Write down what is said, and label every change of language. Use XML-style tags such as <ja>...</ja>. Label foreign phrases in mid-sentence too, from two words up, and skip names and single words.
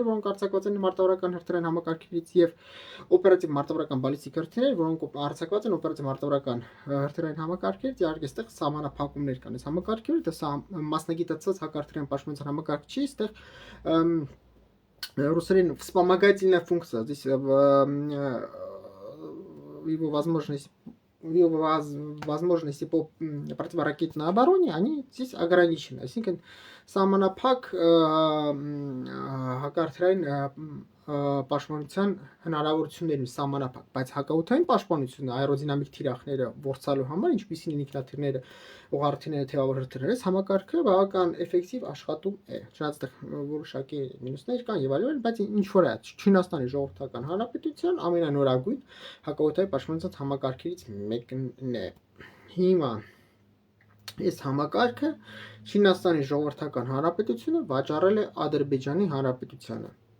<hy>որոնք արձակված են մարտավարական հրթիռային համակարգերից եւ օպերատիվ մարտավարական բալիստիկ հրթիռներ, որոնք արձակված են օպերատիվ մարտավարական հրթիռային համակարգերից, իհարկե այստեղ սահմանափակումներ կան։ Այս համակարգերը դա մասնագիտացված հակահրթիռային պաշտպանության համակարգ չի, այստեղ ռուսերեն</hy> <ru>вспомогательная функция, здесь его возможности по противоракетной обороне, они здесь ограничены.</ru> <hy>Այսինքն սահմանափակ հակահրթիռային պաշտպանության հնարավորություններն ու սահմանափակ, բայց հակաօդային պաշտպանությունը աերոդինամիկ թիրախները ворցալու համար, ինչպիսին են ինքնաթիռները, ուղղաթիռները, թևավոր հրթիռները, համակարգը բավական էֆեկտիվ աշխատում է։ Չնայած որոշակի մինուսներ կան եւ այլն, բայց ինչ որ է Չինաստանի Ժողովրդական Հանրապետության ամենանորագույն հակաօդային պաշտպանության համակարգերից մեկն է։ Հիմա այս համակարգը Չինաստանի Ժողովրդական Հանրապետությունը վաճառել է Ադրբեջանի Հանրապետությանը։</hy>